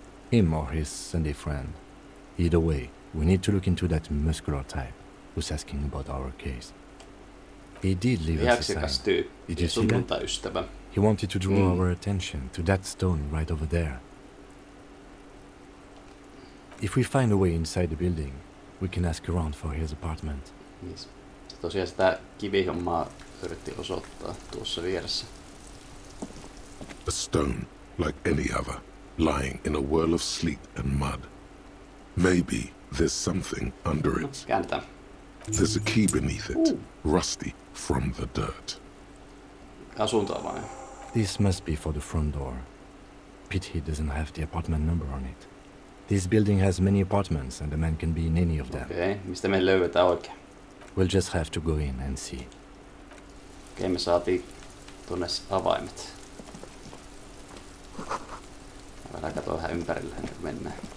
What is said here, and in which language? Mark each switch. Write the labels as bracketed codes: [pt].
[en] Him or his Sunday friend. Either way, we need to look into that muscular type who's asking about our case. He did leave us a sign. Did you see that? He wanted to draw our attention to that stone right over there. If we find a way inside the building, we can ask around for his apartment. Yes. [fi] Tosiaan sitä kivihommaa yritti osoittaa tuossa vieressä. [en] A stone, like any other, lying in a whirl of sleet and mud. Maybe there's something under it. [fi] Käännetään. [en] There's a key beneath it, rusty from the dirt. [fi] Asuntoa vai? [en] This must be for the front door. Pity he doesn't have the apartment number on it. This building has many apartments and the man can be in any of them. [fi] Okei, mistä me löydetään oikein? [en] We'll just have to go in and see. [fi] Okei, me saatiin tuonne avaimet. Vähän katsoa vähän ympärillä ennen kuin mennään.